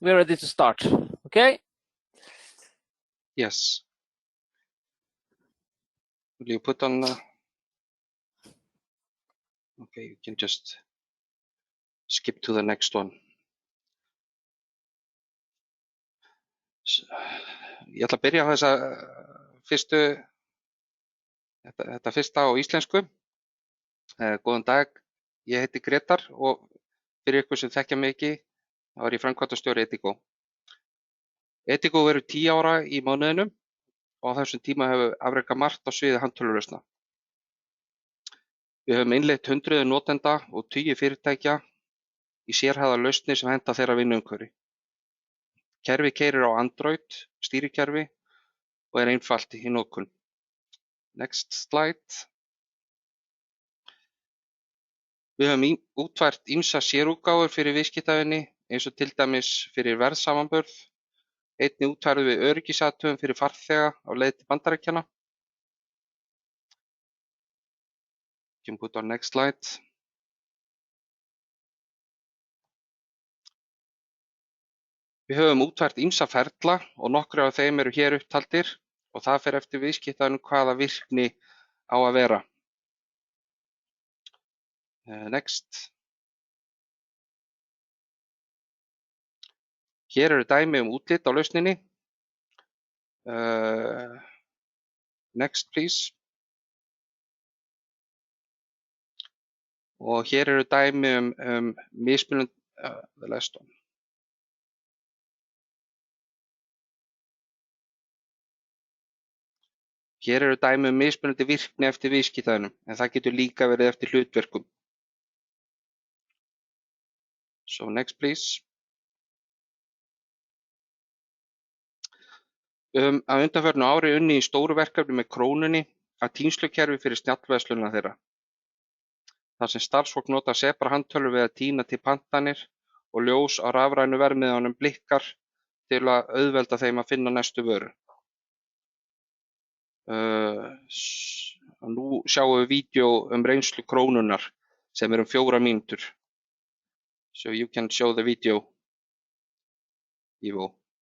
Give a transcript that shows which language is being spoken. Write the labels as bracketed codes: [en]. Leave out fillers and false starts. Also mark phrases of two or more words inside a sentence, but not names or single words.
[en] we're ready to start. Okay? Yes. Will you put on? Okay, you can just skip to the next one. [is] Ég ætla að byrja á þetta fyrsta á íslensku. Góðan dag, ég heiti Grétar og fyrir ykkur sem þekkja mig ekki, þá er ég framkvæmdastjóri Edico. Edico verður 10 ára í mánuðinum og á þessum tíma hefur afrekað margt á sviði handtölvulausna. Við höfum innleitt hundruð notenda og tugi fyrirtækja í sérhæfðar lausnir sem henta þeirra vinnuumhverfi. Kerfið keyrir á Android stýrikerfi og er einfalt í notkun. [en] Next slide. [is] Við höfum útfært ýmsar sérútgáfur fyrir viðskiptavini eins og til dæmis fyrir verðsamanburð. Einnig útfærðum við öryggisathugun fyrir farþega á leið til Bandaríkjanna. [en] You can put on next slide. [is] Við höfum útfært ýmsa ferla og nokkrir af þeim eru hér upptaldir og það fer eftir viðskiptavinum hvaða virkni á að vera. [en] Next. [is] Hér eru dæmi útlit á lausninni. [en] Next please. [is] Og hér eru dæmi mismunandi [en] the last one. [is] Hér eru dæmi mismunandi virkni eftir viðskiptavinum, en það getur líka verið eftir hlutverkum. [en] So next please. [is] Að undanförnu ári unnið í stóru verkefni með Krónunni að tínslukerfi fyrir snjallverslunina þeirra. Þar sem starfsfólk notar sebra handtölvu við að tína til pantanir og ljós á rafrænu verðmiðanum blikkar til að auðvelda þeim að finna næstu vöru. Nú sjáum við vídeó reynslu Krónunnar sem er 4 mínútur. [en] So you can show the video, Ivo.